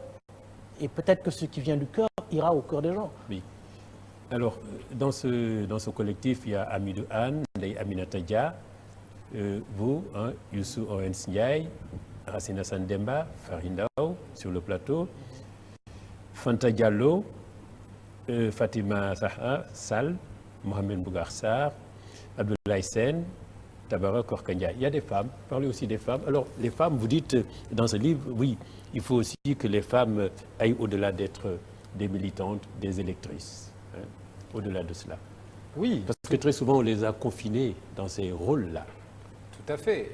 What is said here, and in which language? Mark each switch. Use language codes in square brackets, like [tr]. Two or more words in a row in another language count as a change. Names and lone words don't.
[fr] Et peut-être que ce qui vient du cœur ira au cœur des gens. Oui. Alors, dans ce collectif, il y a Amidou Anne, Aminata Dia, vous, hein, Youssou Owens Ndiaye, Racine Hassan Demba, Farindao sur le plateau, Fanta Diallo, Fatima Zaha Sall, Mohamed Bougar Sarr, Abdoulaye Sen, Tabara Korkania. Il y a des femmes, parlez aussi des femmes. Alors, les femmes, vous dites dans ce livre, oui, il faut aussi que les femmes aillent au-delà d'être des militantes, des électrices, hein, au-delà de cela. Oui. Parce que très souvent, on les a confinées dans ces rôles-là. Tout à fait.